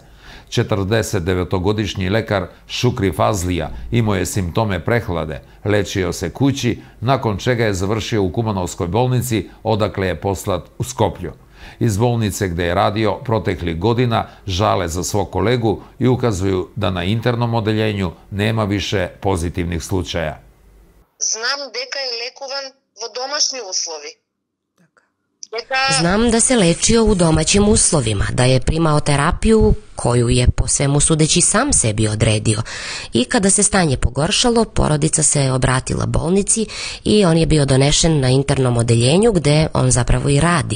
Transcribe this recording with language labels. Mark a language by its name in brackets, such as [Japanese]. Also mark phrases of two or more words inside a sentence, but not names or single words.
[Serbian] 49-godišnji lekar Šukri Fazlija imao je simptome prehlade, lečio se kući, nakon čega je završio u Kumanovskoj bolnici, odakle je poslat u Skoplju. Iz bolnice gde je radio proteklih godina žale za svog kolegu i ukazuju da na internom odeljenju nema više pozitivnih slučaja. [Macedonian] Знам дека е лекуван во домашни услови. [Serbian] Znam da se lečio u domaćim uslovima, da je primao terapiju koju je po svemu sudeći sam sebi odredio. I kada se stanje pogoršalo, porodica se obratila bolnici i on je bio donešen na internom odeljenju gde on zapravo i radi.